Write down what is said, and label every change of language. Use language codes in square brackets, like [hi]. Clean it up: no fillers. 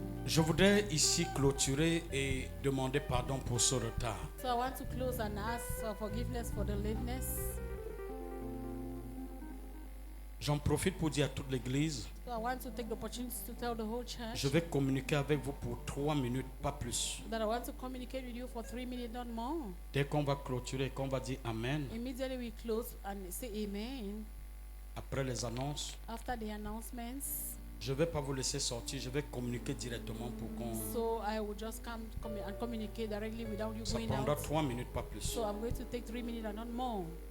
[fr] Je voudrais ici clôturer et demander pardon pour ce retard. [en] So I want to close and ask forgiveness for the lateness. [fr] J'en profite pour dire à toute l'église, [en] So I want to take the opportunity to tell the whole church [fr] je vais communiquer avec vous pour 3 minutes, pas plus. [en] that I want to communicate with you for 3 minutes, not more. [fr] Dès qu'on va clôturer, qu'on va dire Amen, [en] Immediately we close and say amen. [fr] après les annonces, [en] After the announcements, [fr] je ne vais pas vous laisser sortir, je vais communiquer directement pour qu'on... [en] so I will just come and communicate directly without you [fr] Ça [en] going [fr] prendra [en] out. [fr] 3 minutes, pas plus. [en] So I'm going to take 3 minutes and not more.